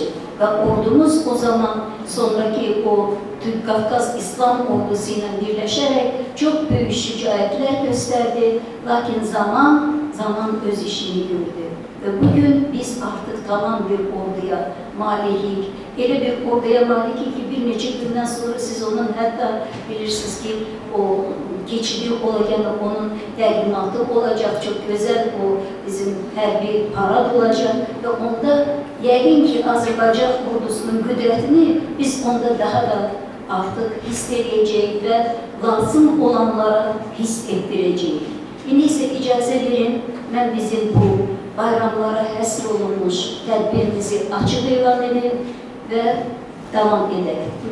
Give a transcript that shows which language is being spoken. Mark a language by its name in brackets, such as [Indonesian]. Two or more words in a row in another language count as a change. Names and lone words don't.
[Azerbaijani] Və ordumuz o zaman sonraki o Türk-Qafqaz İslam ordusu ilə birləşərək çox böyük şücaətlər göstərdi, lakin zaman öz işini gördü. [Turkish] Ve bugün biz artık tamam bir orduya malirik. [Azerbaijani] Elə bir orduya malik ki bir neçə gündən sonra siz onun hatta bilirsiniz ki [Turkish] o geçici olacak, [Azerbaijani] onun təqdimatı olacak, [Turkish] çok güzel [Azerbaijani] o bizim hərbi parad olacak ve onda yəqin ki Azərbaycan ordusunun qüdrətini biz onda daha da artık hiss edəcəyik və lazım olanlara hiss etdirəcəyik. İndi isə icazə verin, mən bizim bu bayramlara həsr olunmuş tədbirimizi açıq elan edin və [Turkish] devam edelim.